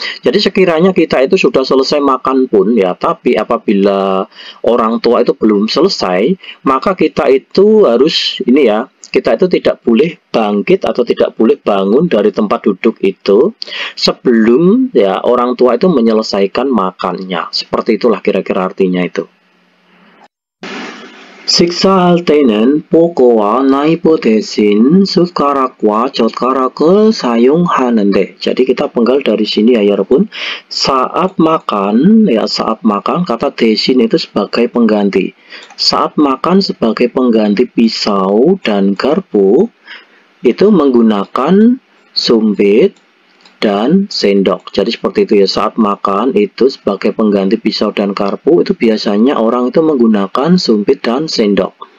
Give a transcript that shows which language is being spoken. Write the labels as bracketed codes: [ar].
[id] Jadi sekiranya kita itu sudah selesai makan pun ya, tapi apabila orang tua itu belum selesai, maka kita itu harus ini ya, kita itu tidak boleh bangkit atau tidak boleh bangun dari tempat duduk itu sebelum ya orang tua itu menyelesaikan makannya. Seperti itulah kira-kira artinya itu. [ko] 식사할 때는 포크와 나이프 대신 숟가락과 젓가락을 사용하는데, [id] jadi kita penggal dari sini ya [ko] 여러분. [id] Saat makan ya, saat makan kata 대신 itu sebagai pengganti. Saat makan sebagai pengganti pisau dan garpu itu menggunakan sumbit dan sendok. Jadi seperti itu ya, saat makan itu sebagai pengganti pisau dan garpu itu biasanya orang itu menggunakan sumpit dan sendok.